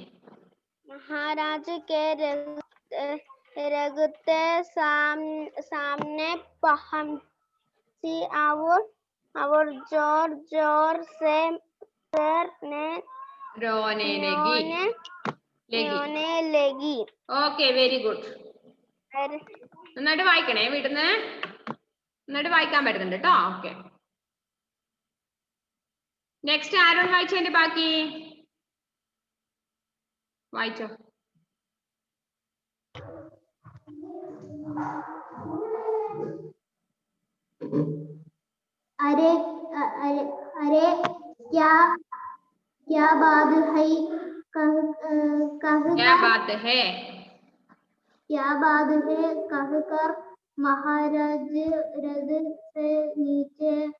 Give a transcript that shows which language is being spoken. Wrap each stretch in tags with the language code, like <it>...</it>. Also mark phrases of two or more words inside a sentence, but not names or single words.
<hi>पहुंची और जोर से रोने लगी।</hi> <en>okay very good</en> <ml>നന്നായിട്ട് വായിക്കണേ വീട്ടിന്ന് നന്നായിട്ട് വായിക്കാൻ പറ്റുന്നുണ്ട് കേട്ടോ</ml> <en>okay next</en> <ml>ആരോൺ വായിച്ചതിന്റെ ബാക്കി വായിച്ചോ</ml> <hi>अरे क्या बात है कहकर महाराज रथ से नीचे</hi>